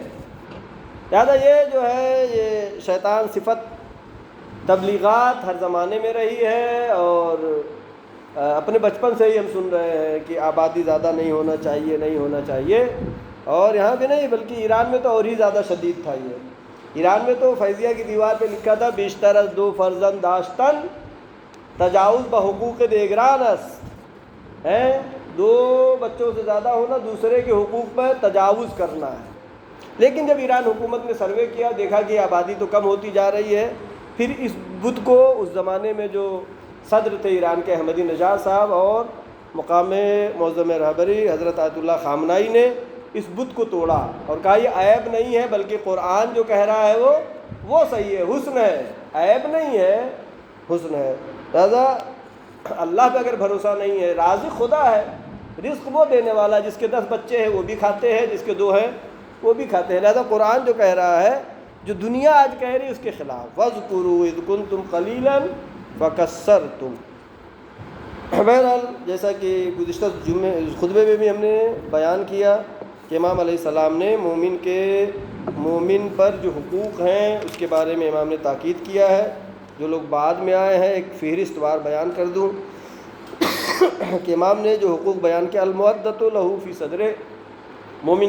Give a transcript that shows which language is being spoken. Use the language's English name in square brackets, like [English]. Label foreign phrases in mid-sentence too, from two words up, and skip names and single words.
[Urdu] لہٰذا یہ جو ہے یہ شیطان صفت تبلیغات ہر زمانے میں رہی ہے، اور اپنے بچپن سے ہی ہم سن رہے ہیں کہ آبادی زیادہ نہیں ہونا چاہیے، نہیں ہونا چاہیے۔ اور یہاں بھی نہیں بلکہ ایران میں تو اور ہی زیادہ شدید تھا یہ۔ ایران میں تو فیضیہ کی دیوار پہ لکھا تھا [Persian] بیشتر از 2 فرزند داشتن تجاوز بحقوق دیگران است، [Urdu] ہے 2 بچوں سے زیادہ ہونا دوسرے کے حقوق پر تجاوز کرنا ہے۔ لیکن جب ایران حکومت نے سروے کیا، دیکھا کہ آبادی تو کم ہوتی جا رہی ہے، پھر اس بت کو اس زمانے میں جو صدر تھے ایران کے احمدی نژاد صاحب اور مقام معظم رہبری حضرت آیت اللہ خامنائی نے اس بت کو توڑا اور کہا یہ عیب نہیں ہے، بلکہ قرآن جو کہہ رہا ہے وہ صحیح ہے، حسن ہے، عیب نہیں ہے، حسن ہے۔ لہذا اللہ پہ اگر بھروسہ نہیں ہے، رازق خدا ہے، رزق وہ دینے والا، جس کے 10 بچے ہیں وہ بھی کھاتے ہیں، جس کے 2 ہیں وہ بھی کھاتے ہیں۔ لہذا قرآن جو کہہ رہا ہے، جو دنیا آج کہہ رہی ہے اس کے خلاف، [Arabic] وَاذْكُرُوا إِذْ كُنْتُمْ قَلِيلًا فَكَثَّرْتُمْ۔ [Urdu] بہرحال جیسا کہ گزشتہ خطبے میں بھی ہم نے بیان کیا کہ امام علیہ السلام نے مومن پر جو حقوق ہیں اس کے بارے میں امام نے تاکید کیا ہے۔ جو لوگ بعد میں آئے ہیں ایک فہرست وار بیان کر دوں کہ امام نے جو حقوق بیان کیا، [Arabic] المودۃ لہ فی صدرہ، [Urdu] مومن